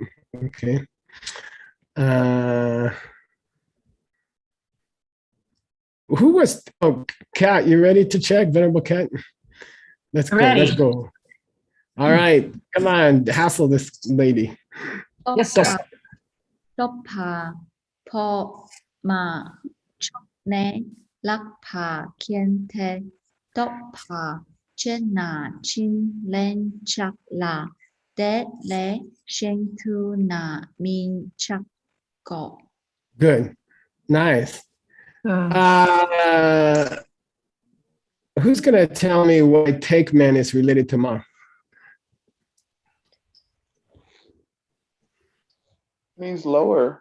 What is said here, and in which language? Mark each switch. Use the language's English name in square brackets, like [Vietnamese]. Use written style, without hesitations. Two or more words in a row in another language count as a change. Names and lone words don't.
[English] Okay. Who was, oh, Kat, you ready to check? Venerable Kat? Let's go, let's go. All right, come on, hassle this lady. Yes, sir. Toppa, po, ma, chokne, lakpa, kiente, toppa, chena, chin, len, chak, la, de, le, shentu, na, min, chak, go. Good, nice. Who's gonna tell me why take man is related to ma? Means lower.